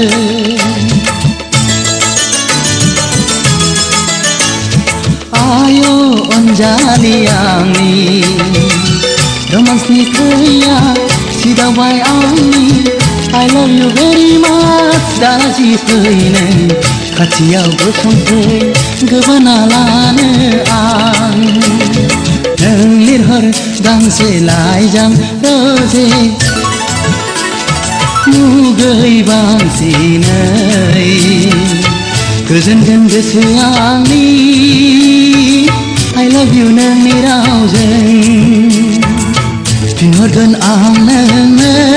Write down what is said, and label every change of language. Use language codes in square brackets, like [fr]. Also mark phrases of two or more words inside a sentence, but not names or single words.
[brx] आय' अनजालि आंनि रोमान्सनि खैया सिदावबाय आंनि [en] I love you very much [brx] दाजि फै नों खाथियाव गसंफै गोबाना लानो आं नों लिरहर गांसे लाइजां रोजे मुगै बांसिनै गोजोनगोन गोसोआ आंनि [en] I love you [brx] नोंनि रावजों फिनहरगोन आं नोंनो